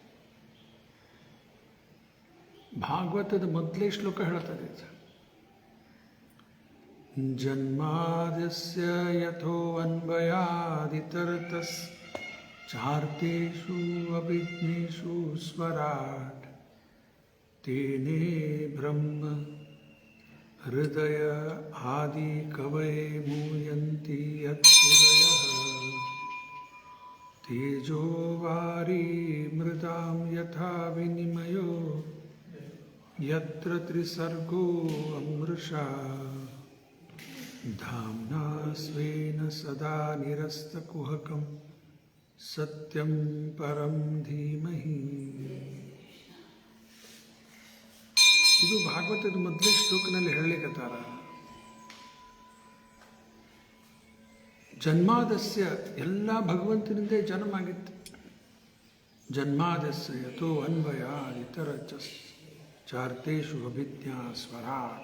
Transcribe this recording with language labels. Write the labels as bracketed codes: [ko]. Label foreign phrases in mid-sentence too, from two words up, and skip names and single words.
[kn] ಭಾಗವತದ ಮೊದಲೇ ಶ್ಲೋಕ ಹೇಳ್ತದೆ, [sa] ಜನ್ಮಾದ್ಯಸ್ಯ ಯಥೋನ್ವಯಾದಿತರತಸ್ ಚಾರ್ತೇಷು ಅಭಿಜ್ಞೇಷು ಸ್ವರಾಟ್ ತೇನೇ ಬ್ರಹ್ಮ ಹೃದಯ ಆದಿ ಕವಯೇ ಮೂಯಂತಿ ಯತ್ಪುರಯಃ ತೇಜೋ ವಾರಿ ಮೃದಾಂ ಯಥಾ ವಿನಿಮಯೋ ಯತ್ರ ತ್ರಿಸರ್ಗೋ ಅಮೃಷಾ ಧಾಮ್ನಾ ಸ್ವೇನ ಸದಾ ನಿರಸ್ತಕುಹಕಂ ಸತ್ಯಂ ಪರಂ ಧೀಮಹಿ. [kn] ಇದು ಭಾಗವತದ ಮೊದಲೇ ಶ್ಲೋಕನಲ್ಲಿ ಹೇಳಲಿಕ್ಕತ್ತಾರ. ಜನ್ಮಾದಸ್ಯ ಎಲ್ಲ ಭಗವಂತನಿಂದೇ ಜನ್ಮ ಆಗಿತ್ತು. [sa] ಜನ್ಮಾದಸ್ಯ ಯಥೋ ಅನ್ವಯ ಇತರ ಚಾರ್ತೇಷು ಅಭಿಜ್ಞಾ ಸ್ವರಾಟ್.